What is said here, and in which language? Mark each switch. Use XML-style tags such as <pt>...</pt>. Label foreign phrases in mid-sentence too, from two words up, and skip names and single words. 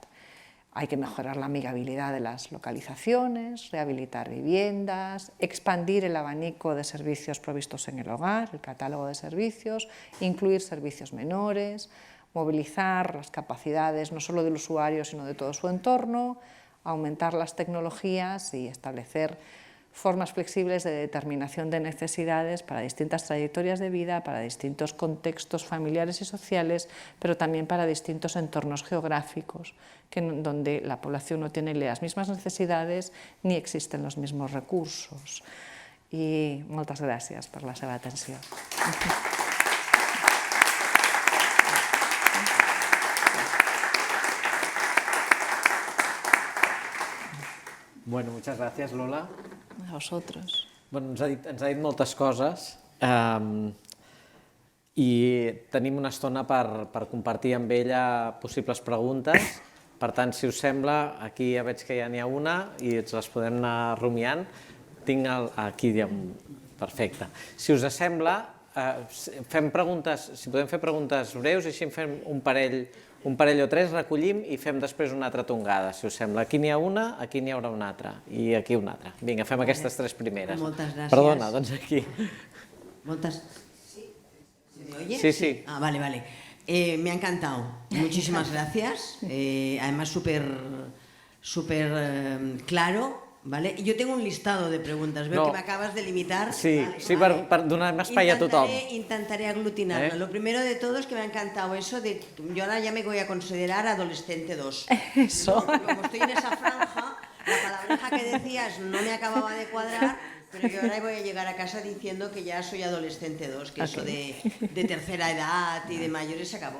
<es>Hay que mejorar la amigabilidad de las localizaciones, rehabilitar viviendas, expandir el abanico de servicios provistos en el hogar, el catálogo de servicios, incluir servicios menores, movilizar las capacidades no solo del usuario, sino de todo su entorno, aumentar las tecnologías y establecer formas flexibles de determinación de necesidades para distintas trayectorias de vida, para distintos contextos familiares y sociales, pero también para distintos entornos geográficos, donde la población no tiene las mismas necesidades ni existen los mismos recursos.</es> <ca>I moltes gràcies per la seva atenció.</ca> <es>Bueno, muchas gracias, Lola. A vosotros.</es> <ca>Bueno, ens ha dit moltes coses i tenim una estona per compartir amb ella possibles preguntes. Per tant, si us sembla, aquí ja veig que ja n'hi ha una i ens les podem anar rumiant. Aquí hi ha un... Perfecte. Si us sembla, fem preguntes, si podem fer preguntes breus, així en fem un parell o tres, recollim i fem després una altra tongada, si us sembla. Aquí n'hi ha una, aquí n'hi haurà una altra i aquí una altra. Vinga, fem aquestes tres primeres. Moltes gràcies. Perdona, doncs aquí. Moltes...</ca> <es>¿Se me oye? Sí, sí. Ah, vale, vale. Me ha encantado. Muchísimas gracias. Además, súper claro. ¿Vale? Yo tengo un listado de preguntas. Veo que me acabas de limitar. Sí, vale, sí, vale.</es> <ca>per donar més espai a tothom.</ca> <es>Intentaré aglutinarlo. Lo primero de todo es que me ha encantado eso de... Yo ahora ya me voy a considerar adolescente 2. Eso. Como estoy en esa franja, la palabreja que decías no me acababa de cuadrar, pero yo ahora voy a llegar a casa diciendo que ya soy adolescente 2, que eso de tercera edad y de mayores se acabó.</es>